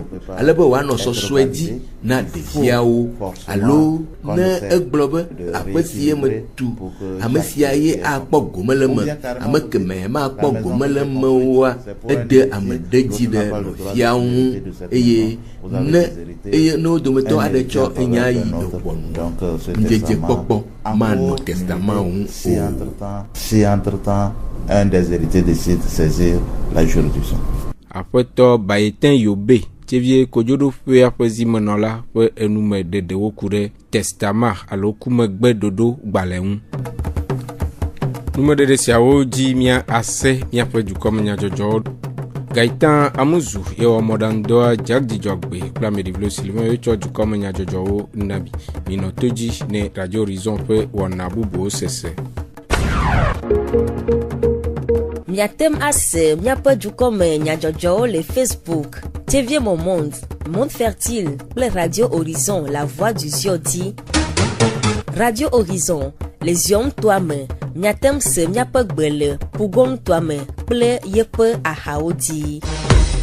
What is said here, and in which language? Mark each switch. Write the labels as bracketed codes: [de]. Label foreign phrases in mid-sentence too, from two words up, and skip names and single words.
[ee] ale be wòanɔ sɔsɔe dzi na ɖeviawo alo ne egblɔ be aƒe si me tu ame sia ye akpɔ gome le me ame kemɛ makpɔ gome le mewoa ede ame ɖe dzi ɖe nɔviawo ŋu eye ne wo dometɔ aɖe tsɔ enya yi ewɔnu ŋdzedze kpɔkpɔ manɔ testament ŋu o. [fr] Si entre-temps un des héritiers décide de saisir la juridiction. [ee] Aƒetɔ Bayeten Yobe tsevie kodzoɖoƒea ƒe zimenɔla ƒe enume ɖeɖewo ku ɖe testament alo kumegbe ɖoɖo gbalẽ ŋu. Numeɖeɖe siawo dzi mía ase míaƒe dukɔmenyadzɔdzɔwo. Gaitan Amuzu yewɔ mɔɖaŋudɔa Jadzidzɔgbe kple Ameɖivlo Sylvain yotsɔ dukɔmenyadzɔdzɔwo nabi. Minɔ to dzi ne Radio Horizon ƒe wɔna bubuwo sese. Miatem ase miaƒe dukɔme nyadzɔdzɔwo le Facebook, TV Monde, Monde Fertile kple Radio Horizon, La Voix du Zion di. Radio Horizon, le Zion ŋutɔa me, miatem se miaƒe gbe le Pugon ŋutɔa me kple yeƒe ahawo di.